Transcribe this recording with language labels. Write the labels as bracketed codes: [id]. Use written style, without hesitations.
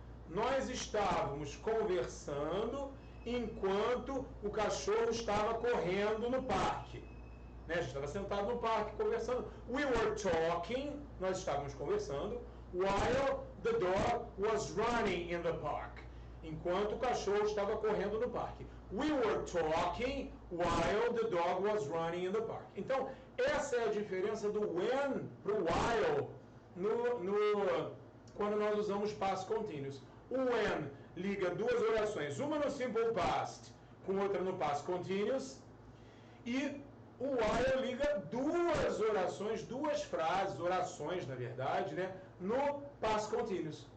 [pt] Nós estávamos conversando enquanto o cachorro estava correndo no parque. Né? A gente estava sentado no parque conversando. [en] We were talking, [pt] nós estávamos conversando, [en] while the dog was running in the park. [pt] Enquanto o cachorro estava correndo no parque. [en] We were talking while the dog was running in the park. [pt] Então, essa é a diferença do when para o while quando nós usamos past continuous. O when liga duas orações, uma no simple past com outra no past continuous, e o while liga duas orações, duas frases, orações na verdade, né, no past continuous.